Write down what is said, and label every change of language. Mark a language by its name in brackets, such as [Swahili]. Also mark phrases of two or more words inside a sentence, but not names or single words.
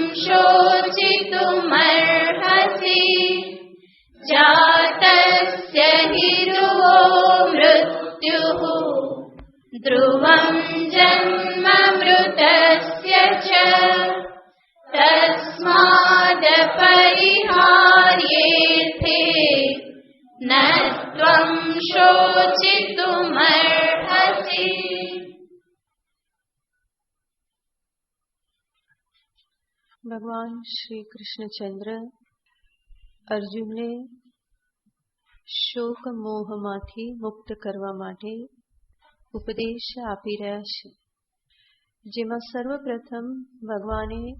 [Sanskrit] शोचितुमर्हसि जातस्य हि ध्रुवो मृत्युः ध्रुवं जन्म मृतस्य च तस्मादपरिहार्येऽर्थे न त्वं शोचितुमर्हसि। [Gujarati] ભગવાન શ્રી કૃષ્ણચંદ્ર અર્જુનને શોક મોહમાંથી મુક્ત કરવા માટે ઉપદેશ આપી રહ્યા છે, જેમાં સર્વપ્રથમ ભગવાને